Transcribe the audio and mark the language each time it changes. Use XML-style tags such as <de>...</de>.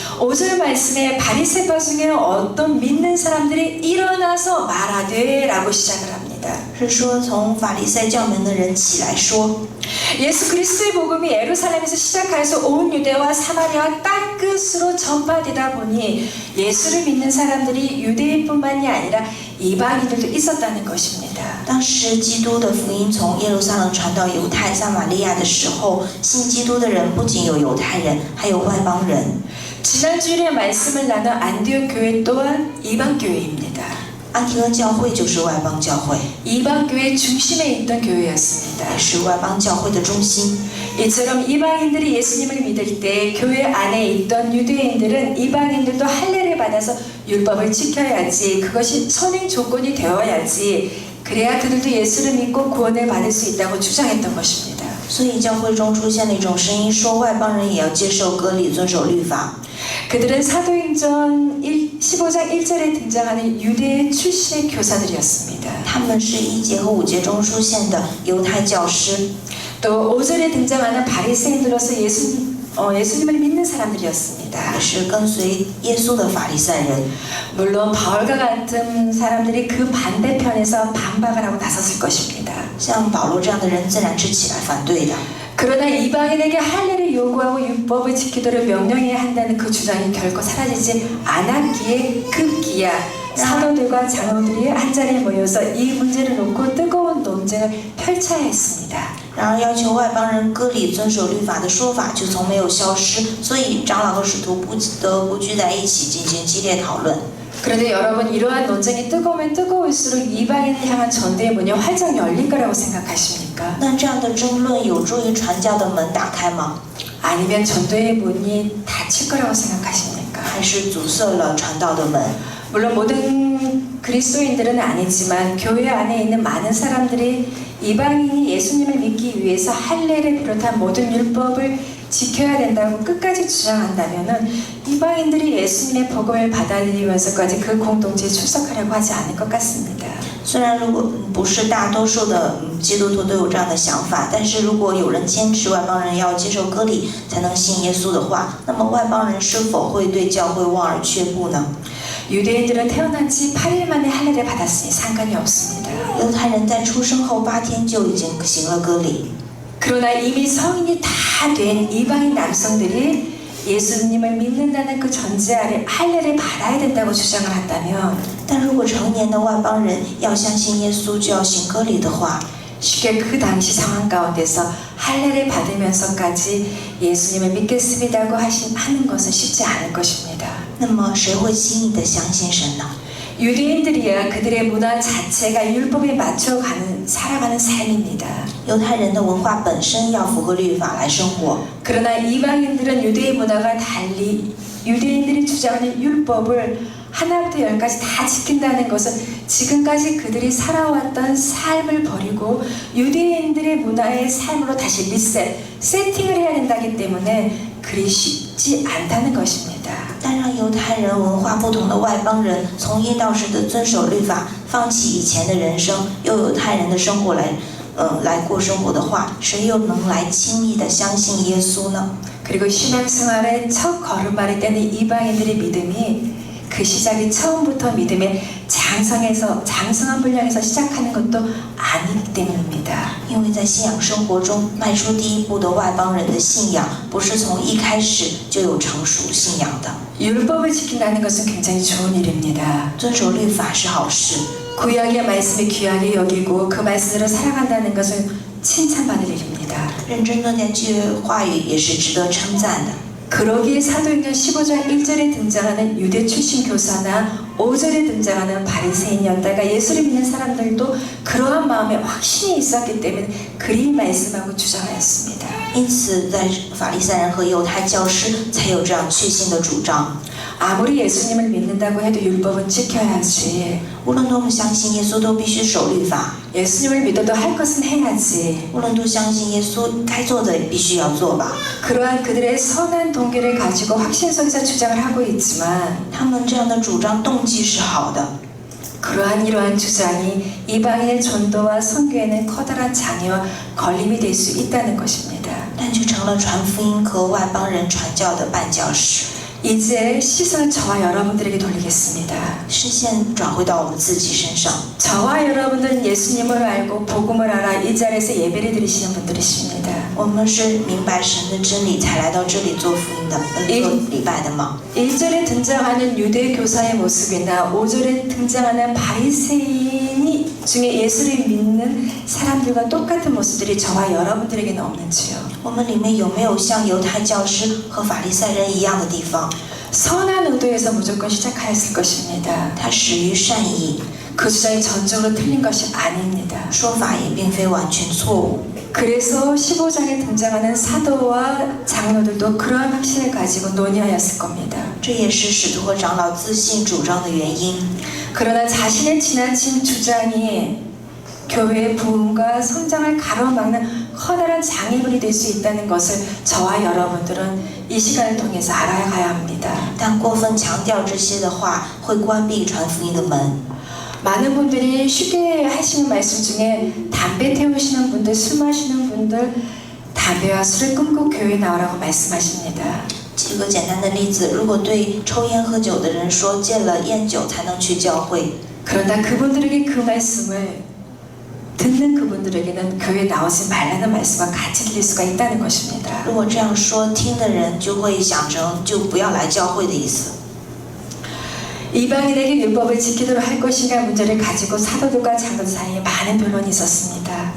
<ko>5절 말씀에 바리새파 중에 어떤 믿는 사람들이 일어나서 말하되 라고 시작을 합니다.</ko> <zh>是说从法利赛教门的人起来说，</zh> <ko>예수 그리스도의 복음이 예루살렘에서 시작해서 온 유대와 사마리아와 땅끝으로 전파되다 보니 예수를 믿는 사람들이 유대인뿐만이 아니라 이방인들도 있었다는 것입니다.</ko> <zh>当时基督的福音从耶路撒冷传到犹太撒玛利亚的时候，信基督的人不仅有犹太人，还有外邦人。</zh> <ko>지난 주일에 말씀을 나눈 안디옥 교회 또한 이방 교회입니다.</ko> <zh>安提阿教会就是外邦教会，</zh> <ko>이방 교회 중심에 있던 교회였습니다.</ko> <zh>也是外邦教会的中心。</zh> <ko>이처럼 이방인들이 예수님을 믿을 때 교회 안에 있던 유대인들은 이방인들도 할례를 받아서 율법을 지켜야지, 그것이 선행 조건이 되어야지, 그래야 그들도 예수를 믿고 구원을 받을 수 있다고 주장했던 것입니다.</ko> <zh>所以教会中出现了一种声音，说外邦人也要接受割礼，遵守律法。</zh> <ko>그들은 사도행전 15장 1절에 등장하는 유대 출신의 교사들이었습니다.</ko> <zh>他们是1节和5节中出现的犹太教师，</zh> <ko>또 5절에 등장하는 바리새인들로서 예수님을 믿는 사람들이었습니다.</ko> <zh>也是跟随耶稣的法利赛人。</zh> <ko>물론 바울과 같은 사람들이 그 반대편에서 반박을 하고 나섰을 것입니다.</ko> <zh>像保罗这样的人，自然是起来反对的。</zh> <ko>그러나 이방인에게 할례를 요구하고 율법을 지키도록 명령해야 한다는 그 주장이 결코 사라지지 않았기에 급기야 사도들과 장로들이 한자리에 모여서 이 문제를 놓고 뜨거운 논쟁을 펼쳐야 했습니다.</ko> <zh>然而，要求外邦人割礼、遵守律法的说法就从没有消失，所以长老和使徒不得不聚在一起进行激烈讨论。</zh> <ko>그런데 여러분, 이러한 논쟁이 뜨거우면 뜨거울수록 이방인을 향한 전도의 문이 활짝 열릴 거라고 생각하십니까?</ko> <zh>那这样的争论有助于传教的门打开吗？</zh> <ko>아니면 전도의 문이 닫힐 거라고 생각하십니까?</ko> <zh>还是阻塞了传道的门？</zh> <ko>물론 모든 그리스도인들은 아니지만 교회 안에 있는 많은 사람들이 이방인이 예수님을 믿기 위해서 할례를 비롯한 모든 율법을 지켜야 된다고 끝까지 주장한다면은 이방인들이 예수님의 복음을 받아들이면서까지 그 공동체에 출석하려고 하지 않을 것 같습니다.</ko> <zh>虽然如果不是大多数的基督徒都有这样的想法，但是如果有人坚持外邦人要接受割礼才能信耶稣的话，那么外邦人是否会对教会望而却步呢？</zh> <ko>유대인들은 태어난 지 8일 만에 할례를 받았으니 상관이 없습니다.</ko> <zh>犹太人在出生后8天就已经行了割礼。</zh> <ko>그러나 이미 성인이 다 된 이방인 남성들이 예수님을 믿는다는 그 전제 아래 할례를 받아야 된다고 주장을 한다면</ko> <zh>但如果成年的外邦人要相信耶稣，就要行割礼的话，</zh> <ko>쉽게 그 당시 상황 가운데서 할례를 받으면서까지 예수님을 믿겠습니다고 하는 것은 쉽지 않을 것입니다.</ko> <zh>那么谁会轻易地相信神呢？</zh> <ko>유대인들이야 그들의 문화 자체가 율법에 맞춰가는 살아가는 삶입니다.</ko> <zh>犹太人的文化本身要符合律法来生活，</zh> <ko>그러나 이방인들은 유대의 문화가 달리 유대인들이 주장하는 율법을 하나부터 열까지 다 지킨다는 것은 지금까지 그들이 살아왔던 삶을 버리고 유대인들의 문화의 삶으로 다시 세팅을 해야 된다기 때문에 그리 쉽지 않다는 것입니다.</ko> <zh>但让犹太人文化不同的外邦人从一到十的遵守律法，放弃以前的人生，用犹太人的生活来过生活的话，谁又能来轻易地相信耶稣呢？</zh> <ko>그리고 신앙생활의 첫 걸음마를 떼는 이방인들의 믿음이 그 시작이 처음부터 믿음의 장성한 분량에서 시작하는 것도 아니기 때문입니다.</ko> <zh>因为在信仰生活中迈出第一步的外邦人的信仰，不是从一开始就有成熟信仰的。</zh> <ko>율법을 지킨다는 것은 굉장히 좋은 일입니다.</ko> <zh>遵守律法是好事，</zh> <ko>구약의 말씀을 귀하게 여기고 그 말씀으로 살아간다는 것은 칭찬받을 일입니다.</ko> <zh>认真对待这话语也是值得称赞的。</zh> <ko>그러기에 사도행전 15장 1절에 등장하는 유대 출신 교사나 5절에 등장하는 바리새인이었다가 예수를 믿는 사람들도 그러한 마음에 확신이 있었기 때문에 그리 말씀하고 주장하였습니다.</ko> <zh>因此，在法利赛人和犹太教师才有这样确信的主张。</zh> <ko>아무리 예수님을 믿는다고 해도 율법은 지켜야지.</ko> <zh>无论多么相信耶稣，都必须守律法。</zh> <ko>예수님을 믿어도 할 것은 해야지.</ko> <zh>无论多相信耶稣，该做的也必须要做吧。</zh> <ko>그러한 그들의 선한 동기를 가지고 확신 속에서 주장을 하고 있지만</ko> <zh>他们这样的主张动机是好的，</zh> <ko>이러한 주장이 이방인의 전도와 선교에는 커다란 장애와 걸림이 될 수 있다는 것입니다.</ko> <zh>但却成了传福音和外邦人传教的绊脚石。</zh> <ko>이제 시선을 저와 여러분들에게 돌리겠습니다.</ko> <zh>视线转回到我们自己身上。</zh> <ko>저와 여러분들은 예수님을 알고 복음을 알아 이 자리에서 예배를 드리시는 분들이십니다.</ko> <zh>我们是明白神的真理才来到这里做福音的，做礼拜的吗？</zh> <ko>1절에 등장하는 유대 교사의 모습이나 5절에 등장하는 바리새인이 중에 예수를 믿는 사람들과 똑같은 모습들이 저와 여러분들에게는 없는지요?</ko> <zh>我们里面有没有像犹太教师和法利赛人一样的地方？</zh> <ko>선한 의도에서 무조건 시작하였을 것입니다.</ko> <zh>它始于善意，</zh> <ko>그 주장이 전적으로 틀린 것이 아닙니다.</ko> <zh>说法也并非完全错误。</zh> <ko>그래서 15장에 등장하는 사도와 장로들도 그러한 확신을 가지고 논의하였을 겁니다.</ko> <zh>这也是使徒和长老自信主张的原因。</zh> <ko>그러나 자신의 지나친 주장이 교회의 부흥과 성장을 가로막는 커다란 장애물이 될 수 있다는 것을 저와 여러분들은 이 시간을 통해서 알아가야 합니다.</ko> <zh>但过分强调这些的话，会关闭传福音的门。</zh> <ko>많은 분들이 쉽게 하시는 말씀 중에 담배 태우시는 분들, 술 마시는 분들 담배와 술을 끊고 교회에 나오라고 말씀하십니다.</ko> <zh>举个简单的例子，如果对抽烟喝酒的人说戒了烟酒才能去教会，</zh> <ko>그러나 그분들에게 그 말씀을 듣는 그분들에게는 교회에 나오지 말라는 말씀과 같이 들릴 수가 있다는 것입니다.</ko> <zh>如果这样说，听的人就会想成就不要来教会的意思。</zh> <ko>이방인에게 율법을 지키도록 할 것인가 문제를 가지고 사도들과 장로들 사이에 많은 변론이 있었습니다.</ko>